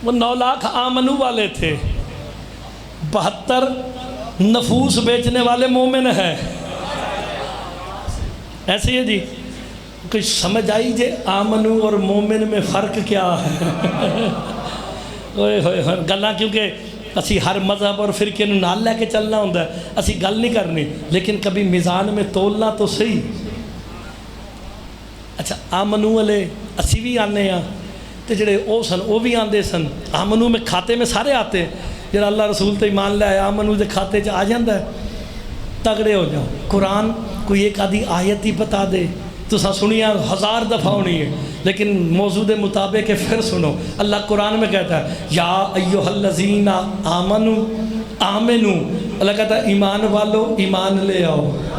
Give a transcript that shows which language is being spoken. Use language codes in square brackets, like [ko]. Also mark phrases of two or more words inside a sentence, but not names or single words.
[ur] وہ 9 لاکھ آمنو والے تھے، 72 نفوس بیچنے والے مومن ہیں۔ [pa] ایسے ہی ہے جی، کچھ سمجھ آئی جے آمنو اور مومن میں فرق کیا ہے؟ اوئے ہوئے ہوئے گلاں، کیونکہ اسی ہر مذہب اور فرقے نوں نال لے کے چلنا ہوتا ہے، اسی گل نہیں کرنی، [ur] لیکن کبھی میزان میں تولنا تو صحیح۔ [pa] اچھا آمنو والے اسی بھی آنے ہیں تے جڑے او سن وہ بھی آندے سن۔ [ur] آمنو میں کھاتے میں سارے آتے ہیں، [pa] جڑا اللہ رسول تے ایمان لے آیا آمنو دے کھاتے چ آ جاندا ہے۔ تگڑے ہو جاؤ، قرآن کوئی ایک آدھی آیت ہی بتا دے تو سنیا 1000 دفعہ ہونی ہے، لیکن موضوع دے مطابق پھر سنو۔ [ur] اللہ قرآن میں کہتا ہے [ar] یا ایھا الذین آمنو آمنو، [ur] اللہ کہتا ہے ایمان والو ایمان لے آؤ۔